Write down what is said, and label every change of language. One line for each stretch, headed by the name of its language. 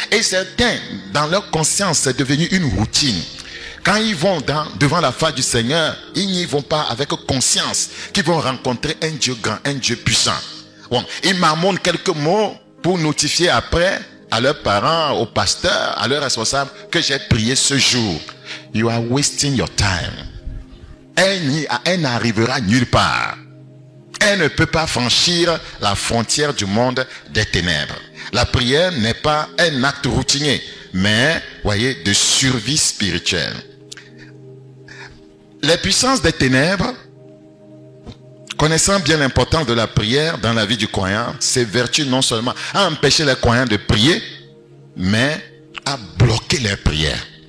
French: Et certains, dans leur conscience, c'est devenu une routine. Quand ils vont devant la face du Seigneur, ils n'y vont pas avec conscience qu'ils vont rencontrer un Dieu grand, un Dieu puissant. Bon, ils marmonnent quelques mots pour notifier après à leurs parents, aux pasteurs, à leurs responsables que j'ai prié ce jour.
English: You are wasting your time.
French: Elle n'arrivera nulle part. Elle ne peut pas franchir la frontière du monde des ténèbres. La prière n'est pas un acte routinier, mais, voyez, de survie spirituelle. Les puissances des ténèbres, connaissant bien l'importance de la prière dans la vie du croyant, s'évertuent non seulement à empêcher les croyants de prier, mais à bloquer leurs prières.